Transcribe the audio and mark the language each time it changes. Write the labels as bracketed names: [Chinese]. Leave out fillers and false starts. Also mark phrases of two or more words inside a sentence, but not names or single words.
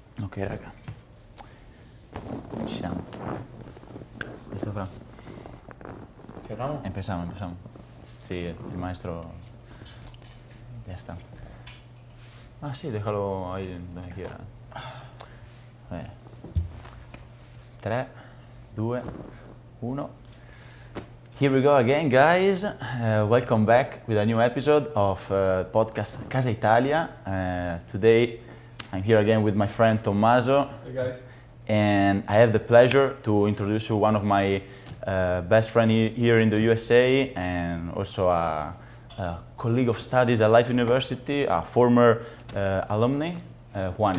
[Italian] Ok raga, ci siamo. [Spanish] ¿Listo, Fran? ¿Empezamos? Empezamos. Sí, el maestro ya está. Ah, sí, déjalo ahí donde quiera. A ver. 3, 2, 1. [English] Here we go again, guys. Welcome back with a new episode of podcast Casa Italia. Today I'm here again with my friend Tommaso. Hey guys. And I have the pleasure to introduce you one of my best friends here in the USA and also a colleague of studies at Life University, a former alumni, Juani.